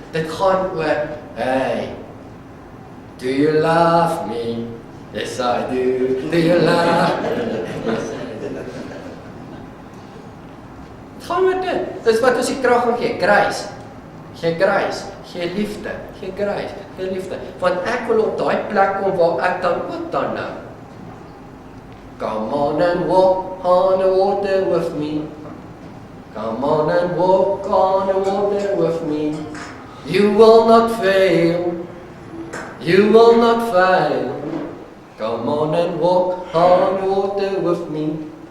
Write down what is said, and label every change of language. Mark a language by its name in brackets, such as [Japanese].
[Afrikaans] Dit gaan oor, [English] hey, do you love me? Yes I do. Do you love me? Yes I do. [Afrikaans] Gaan met dit. Dis wat ons die krag gaan gee, grace. Gee grace, gee liefde, gee grace, gee liefde. Want ek wil op daai plek kom waar ek dan ook dan nou. [English] Come on and walk on the water with me. Come on and walk on the water with me. You will not fail. You will not fail. Come on and walk on the water with me.